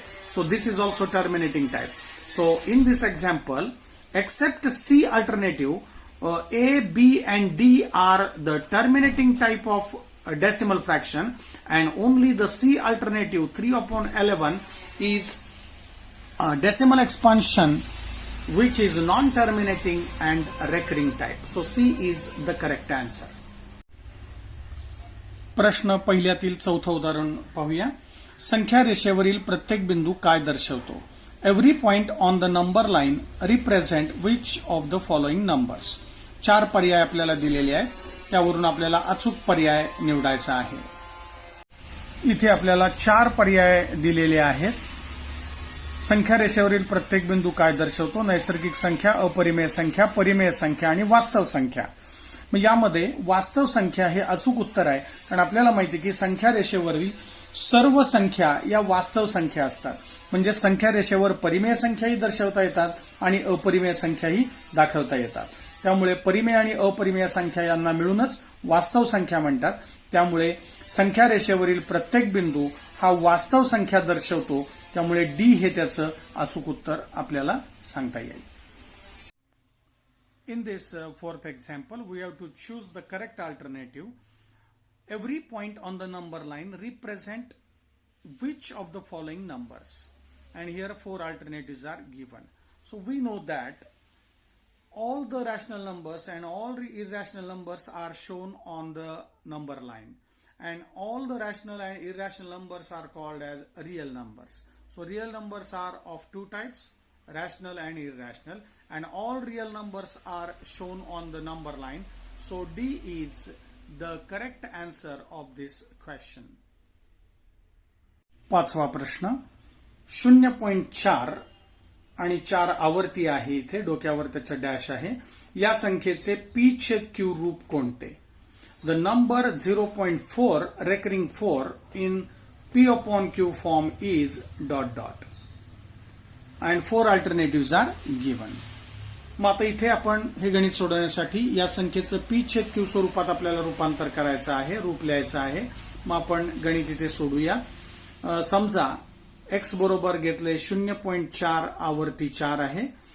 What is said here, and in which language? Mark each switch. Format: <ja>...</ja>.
<en>So this is also terminating type. So in this example, except C alternative, A, B and D are the terminating type of decimal fraction, and only the C alternative 3 upon 11 is decimal expansion which is non-terminating and recurring type. So C is the correct answer.</en> <mr>प्रश्न पहिल्यातील चौथं उदाहरण पाहूया. संख्या रेषेवरील प्रत्येक बिंदू काय दर्शवतो?</mr> <en>Every point on the number line represent which of the following numbers.</en> <mr>4 पर्याय आपल्याला दिलेले आहेत, त्यावरून आपल्याला अचूक पर्याय निवडायचा आहे. इथे आपल्याला 4 पर्याय दिलेले आहेत. संख्या रेषेवरील प्रत्येक बिंदू काय दर्शवतो? नैसर्गिक संख्या, अपरिमेय संख्या, परिमेय संख्या आणि वास्तव संख्या. मग यामध्ये वास्तव संख्या हे अचूक उत्तर आहे, कारण आपल्याला माहिती आहे की संख्या रेषेवरील सर्व संख्या या वास्तव संख्या असतात. म्हणजे संख्या रेषेवर परिमेय संख्याही दर्शवता येतात आणि अपरिमेय संख्याही दाखवता येतात. त्यामुळे परिमेय आणि अपरिमेय संख्या यांना मिळूनच वास्तव संख्या म्हणतात. त्यामुळे संख्या रेषेवरील प्रत्येक बिंदू हा वास्तव संख्या दर्शवतो. त्यामुळे डी हे त्याचं अचूक उत्तर आपल्याला सांगता येईल.</mr> <en>In this fourth example, we have to choose the correct alternative. Every point on the number line represent which of the following numbers? And here 4 alternatives are given. So we know that all the rational numbers and all irrational numbers are shown on the number line. And all the rational and irrational numbers are called as real numbers. So real numbers are of 2 types, rational and irrational. And all real numbers are shown on the number line. So D is the correct answer of this question.</en> <mr>पाचवा प्रश्न. 0.4 आणि 4 आवर्ती आहे. इथे डोक्यावर त्याचं dash आहे. या संख्येचे p/q रूप कोणते?</mr> <en>The number 0.4 recurring 4 in p/q form is ... And 4 alternatives are given.</en> <mr>मग आता इथे आपण हे गणित सोडवण्यासाठी या संख्येचं p/q स्वरूपात आपल्याला रूपांतर करायचं आहे, रूप लिहायचं आहे. मग आपण गणित इथे सोडूया. समजा एक्स बरोबर घेतले 0.4 आवर्ती 4 आहे.</mr>